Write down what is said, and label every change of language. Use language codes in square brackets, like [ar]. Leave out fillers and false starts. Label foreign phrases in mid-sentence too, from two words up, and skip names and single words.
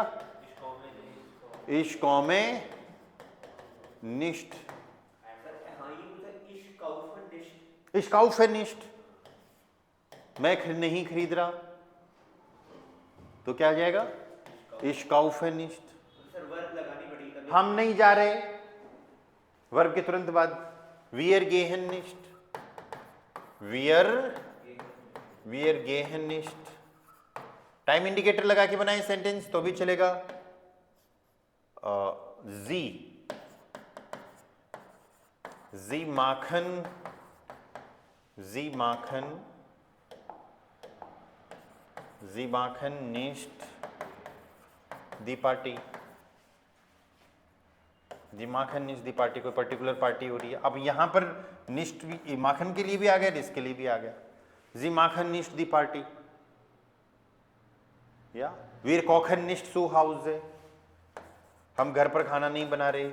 [de] ich komme nicht, ich kaufe nicht. [hi] मैं नहीं खरीद रहा तो क्या आ जाएगा? [de] ich kaufe nicht. [hi] हम नहीं जा रहे, वर्ब के तुरंत बाद [de] wir gehen nicht, wir Wir gehen nicht। [en] time indicator [hi] लगा के बनाए सेंटेंस तो भी चलेगा। [de] Sie machen nicht die Party। Sie machen nicht die Party, [hi] कोई पर्टिकुलर पार्टी हो रही है। अब यहाँ पर निस्ट भी माखन के लिए भी आ गया, इसके लिए भी आ गया। [de] Sie machen nicht die Party oder wir kochen nicht zu Hause है, [hi] हम घर पर खाना नहीं बना रहे।